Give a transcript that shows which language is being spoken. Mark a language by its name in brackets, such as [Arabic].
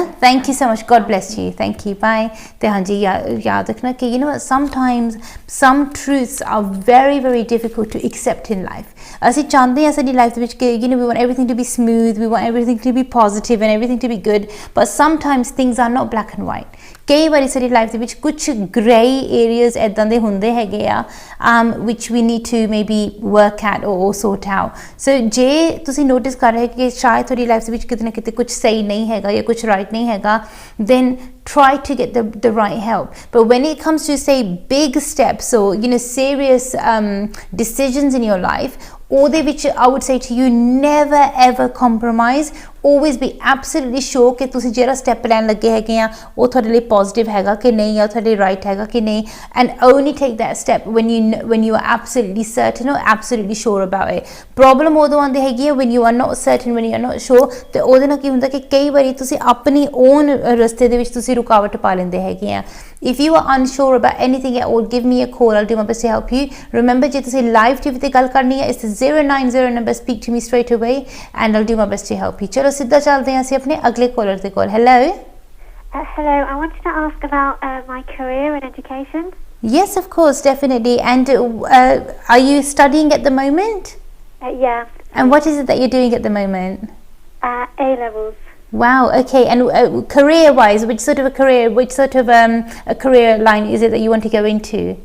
[English] Thank you so much. God bless you. Thank you. Bye. [Punjabi] Te hanji yaad rakhna ki, [English] you know what, sometimes some truths are very, very difficult to accept in life. [Punjabi] Asi chahte hain sadi life vich ke, [English] we want everything to be smooth, we want everything to be positive and everything to be good, but sometimes things are not black and white. [Punjabi] ਕਈ ਵਾਰੀ ਸਾਡੀ life ਦੇ ਵਿੱਚ ਕੁਝ grey areas ਇੱਦਾਂ ਦੇ ਹੁੰਦੇ ਹੈਗੇ ਆ [English] which we need to maybe work at or sort out. [Punjabi] So ਜੇ ਤੁਸੀਂ ਨੋਟਿਸ ਕਰ ਰਹੇ ਕਿ ਸ਼ਾਇਦ ਤੁਹਾਡੀ ਲਾਈਫ ਦੇ ਵਿੱਚ ਕਿਤੇ ਨਾ ਕਿਤੇ ਕੁਝ ਸਹੀ ਨਹੀਂ ਹੈਗਾ ਜਾਂ ਕੁਝ ਰਾਈਟ ਨਹੀਂ ਹੈਗਾ, [English] then try to get the right help. But when it comes to, say, big steps or serious decisions in your life, [Punjabi] ਉਹਦੇ ਵਿੱਚ [English] I would say to you, never ever compromise. Always be absolutely sure [Punjabi] ਕਿ ਤੁਸੀਂ ਜਿਹੜਾ step ਲੈਣ ਲੱਗੇ ਹੈਗੇ ਆ ਉਹ ਤੁਹਾਡੇ ਲਈ ਪੋਜ਼ਿਟਿਵ ਹੈਗਾ ਕਿ ਨਹੀਂ, ਜਾਂ ਤੁਹਾਡੇ ਲਈ ਰਾਈਟ ਹੈਗਾ ਕਿ ਨਹੀਂ, [English] and only take that step when you are absolutely certain or absolutely sure about it. [Punjabi] Problem ਉਦੋਂ ਆਉਂਦੀ ਹੈਗੀ ਹੈ [English] when you are not certain, when you are not sure, [Punjabi] ਤੇ ਉਹਦੇ ਨਾਲ ਕੀ ਹੁੰਦਾ ਕਿ ਕਈ ਵਾਰੀ ਤੁਸੀਂ ਆਪਣੀ own ਰਸਤੇ ਦੇ ਵਿੱਚ ਤੁਸੀਂ ਰੁਕਾਵਟ ਪਾ ਲੈਂਦੇ ਹੈਗੇ ਆ. [English] If you are unsure about anything at all, give me a call. I'll do my best to help you. [Punjabi] Remember, ਜੇ ਤੁਸੀਂ live TV ਤੇ ਗੱਲ ਕਰਨੀ ਹੈ, [English] it's the 090 number. Speak to me straight away and I'll do my best to help you. [Punjabi] ਚਲੋ ਸਿੱਧਾ ਚੱਲਦੇ ਹਾਂ ਅਸੀਂ ਆਪਣੇ ਅਗਲੇ ਕਾਲਰ ਦੇ ਕੋਲ. [English] Hello. Hello, I wanted to ask about my career and education. Yes, of course, definitely. And are you studying at the moment? Yeah. And what is it that you're doing at the moment? A levels. Wow, okay. And career-wise, which sort of a career line is it that you want to go into?